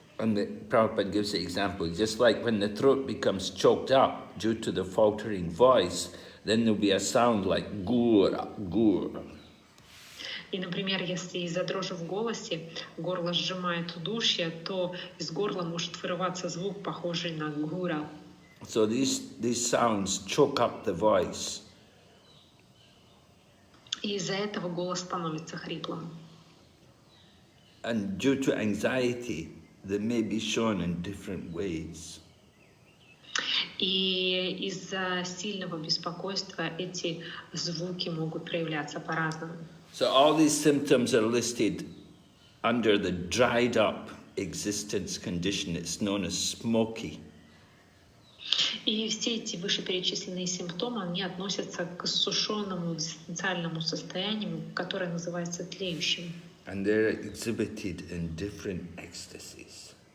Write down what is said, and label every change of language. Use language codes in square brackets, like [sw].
[en] And Prabhupada gives the example, just like when the throat becomes choked up due to the faltering voice, then there'll be a sound like gura, gura. [ru] И, например, если из-за дрожи в голосе горло сжимает удушье, то из горла может вырываться звук, похожий на гура. [en] So these sounds choke up the voice. [ru] И из-за этого голос становится хриплым. [en] And due to anxiety, they may be shown in different ways. [ru] И из-за сильного беспокойства эти звуки могут проявляться по-разному. [en] So all these symptoms are listed under the dried up existence condition. It's known as smoky. [ru] И все эти вышеперечисленные симптомы, они относятся к иссушенному экзистенциальному состоянию, которое называется тлеющим. [en] And they're exhibited in different ecstasies.